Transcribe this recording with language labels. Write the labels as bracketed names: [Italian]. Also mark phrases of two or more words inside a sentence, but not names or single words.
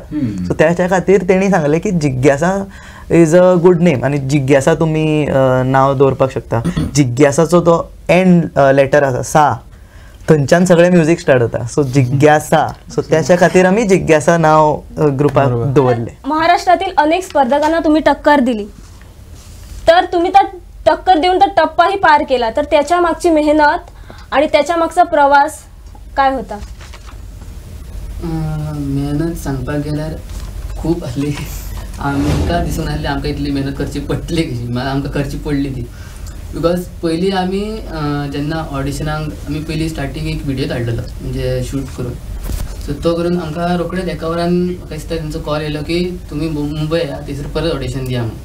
[Konkani] सो त्याच्या खातीर तेणी सांगलें की जिज्ञासा [English] is a good name [Konkani] आनी जिज्ञासा तुमी नांव दवरपाक शकता. जिज्ञासाचो तो [English] end letter [Konkani] आसा सा, थंयच्यान सगळें [English] music start [Konkani] जाता. सो जिज्ञासा, सो त्याच्या खातीर आमी जिज्ञासा नांव ग्रुपाक दवरलें. [Marathi] महाराष्ट्रातील अनेक स्पर्धकांना तुम्ही टक्कर दिली, तर तुम्ही त्या टक्कर देऊन तर टप्पाही पार केला, तर त्याच्या मागची मेहनत आणि त्याच्या मागचा प्रवास काय होता? [Konkani] मेहनत सांगपाक गेल्यार खूब आसली. आमकां दिसून आसली आमकां इतली मेहनत करची पडटली कशी, आमकां करची पडली ती. बिकॉज पयलीं आमी जेन्ना ऑडिशनाक आमी पयलीं स्टार्टींग एक व्हिडिओ धाडलेलो म्हणजे शूट करून. सो तो करून आमकां रोखडेच एका वरान म्हाका दिसता तेंचो कॉल येयलो की तुमी मुंबय या, थंयसर परत ऑडिशन दिया म्हणून.